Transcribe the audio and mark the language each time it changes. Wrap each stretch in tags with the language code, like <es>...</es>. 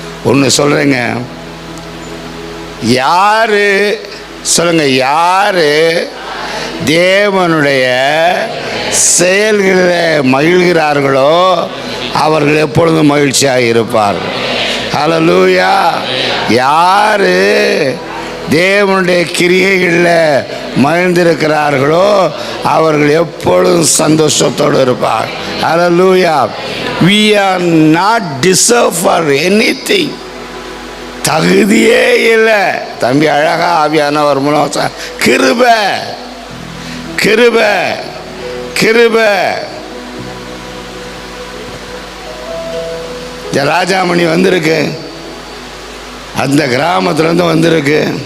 <ta>ஒன்று சொல்கிறேங்க, யாரு சொல்லுங்க, யாரு தேவனுடைய செயல்களில் மகிழ்கிறார்களோ அவர்கள் எப்பொழுதும் மகிழ்ச்சியாக இருப்பார்கள். ஹல்லேலூயா. யாரு தேவனுடைய கிரியைகளில் மகிழ்ந்திருக்கிறார்களோ அவர்கள் எப்பொழுதும் சந்தோஷத்தோடு இருப்பார். ஹல்லேலூயா.</ta> <en>we are not deserve for anything.</en> <ta>தகுதியே இல்லை. தம்பி அழகா ஆவியானவர் மூலம் கிருபை கிருபை கிருபை. ராஜாமணி வந்திருக்கு, அந்த கிராமத்துலேருந்து வந்திருக்கு.</ta>